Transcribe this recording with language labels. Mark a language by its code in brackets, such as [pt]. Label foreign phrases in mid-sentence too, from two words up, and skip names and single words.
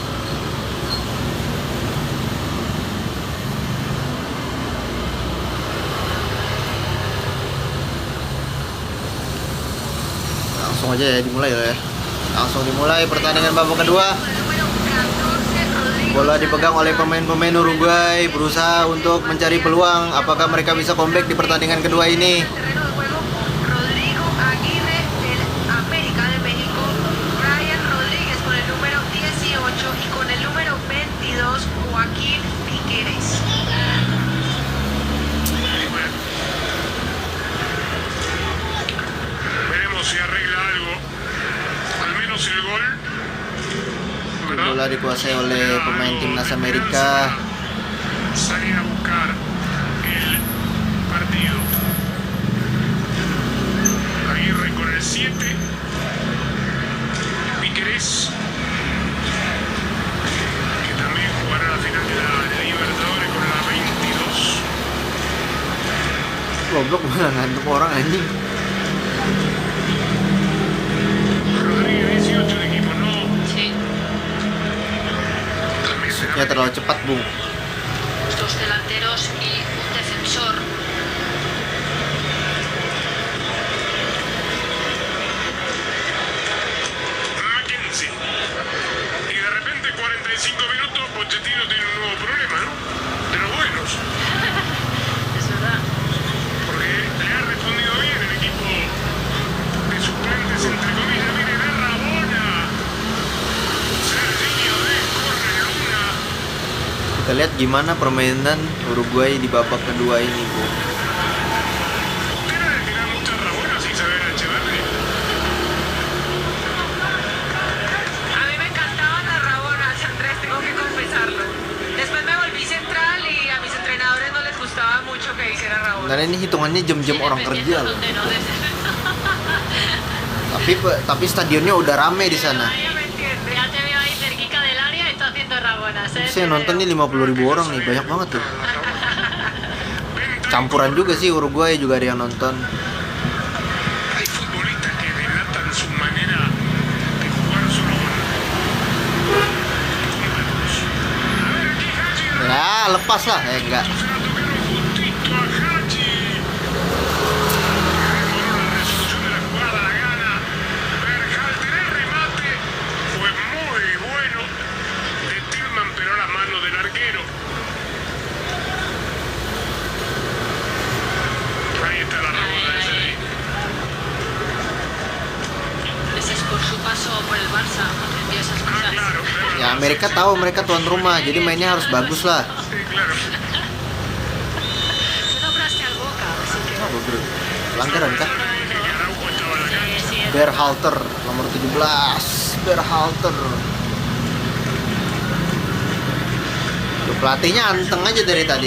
[id] Langsung aja ya dimulai ya. Langsung dimulai pertandingan babak kedua. Bola dipegang oleh pemain-pemain Uruguay, berusaha untuk mencari peluang apakah mereka bisa comeback di pertandingan kedua ini. [es] Rodrigo Aguirre del América de México, Brian Rodríguez con el número 18 y con el número 22 Joaquín Piqueres. Veremos si arregla algo. Al menos el gol. ¿Verdad? [id] Bola dikuasai oleh pemain timnas Amerika. [es] Salir a buscar el partido. Aguirre con el 7. Piqueres, que también jugará la final de la Libertadores con la 22. [id] Goblok malah ngantuk orang anjing. [es] Rodríguez 18 de equipo, no. Sí, También será [id] Ya terlalu cepat, Bung. [es] dos delanteros y un defensor. Mackenzie. Y de repente 45 minutos Pochettino tiene un nuevo problema, ¿no? De los buenos. Es verdad. Porque le ha respondido bien el equipo de suplentes, entre comillas. Viene de Rabona. Serginho de Correluna. [id] Kita lihat gimana permainan Uruguay di babak kedua ini, Bu. [es] Usted ha de tirar muchas Rabonas, Isabel Echeverri. A mí me encantaban las rabonas, Andrés, tengo que confesarlo. Después me volví central y a mis entrenadores no les gustaba mucho que hiciera rabonas. [id] Dan ini hitungannya jam-jam [es] Sí, [id] orang [es] dependiendo [id] kerja loh. [es] dónde no [id] Tapi stadionnya udah rame di sana. [es] Nadie me entiende. Ya te veo ahí cerquita del área y está haciendo rabonas, ¿eh? [id] Saya nonton nih 50.000 orang nih, banyak banget tuh. Campuran juga sih, Uruguay juga ada yang nonton. [es] Hay futbolistas que delatan su manera de jugar solo con números. A ver, aquí Haji. [id] Ya, lepas lah. Enggak. [es] Se la tocaron justito a Haji. Demoró la resolución de la jugada, la gana. Berhalter, el remate fue muy bueno de Tillman, pero a la mano del arquero. Ahí está la Rabona de Sergi. Ese es por su paso por el Barça, entendió esas Ah, cosas. claro. [id] Ya, Amerika tahu mereka tuan rumah, jadi mainnya harus bagus lah. [es] Sí, claro. Tú nombraste al Boca, así que... [id] Pelanggaran kah? [es] Dije que Araujo estaba en la calle. Sí, sí, [id] Berhalter nomor 17. Berhalter. Tuh, pelatihnya anteng aja dari tadi.